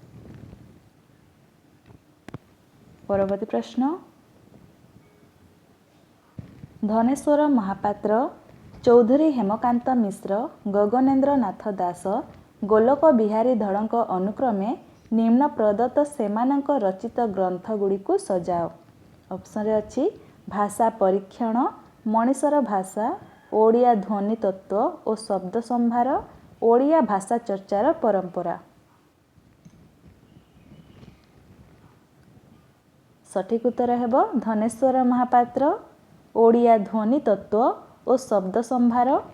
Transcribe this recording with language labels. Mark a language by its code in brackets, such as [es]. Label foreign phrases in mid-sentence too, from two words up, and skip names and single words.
[or] ପରବର୍ତ୍ତୀ ପ୍ରଶ୍ନ ଧନେଶ୍ୱର ମହାପାତ୍ର ଚୌଧୁରୀ ହେମକାନ୍ତ ମିଶ୍ର ଗଗନେନ୍ଦ୍ର ନାଥ ଦାସ ଗୋଲୋକ ବିହାରୀ ଧଳ ଅନୁକ୍ରମେ ନିମ୍ନ ପ୍ରଦତ୍ତ ସେମାନଙ୍କ ରଚିତ ଗ୍ରନ୍ଥ ଗୁଡ଼ିକୁ ସଜାଅ। ଅପସନ ରେ ଅଛି ଭାଷା ପରୀକ୍ଷଣ ମନୀଷର ଭାଷା ଓଡ଼ିଆ ଧ୍ୱନି ତତ୍ତ୍ୱ ଓ ଶବ୍ଦ ସମ୍ଭାର ଓଡ଼ିଆ ଭାଷା ଚର୍ଚ୍ଚାର ପରମ୍ପରା। ସଠିକ ଉତ୍ତର ହେବ ଧନେଶ୍ୱର ମହାପାତ୍ର ଓଡ଼ିଆ ଧ୍ୱନି ତତ୍ତ୍ୱ ଓ ଶବ୍ଦ ସମ୍ଭାର।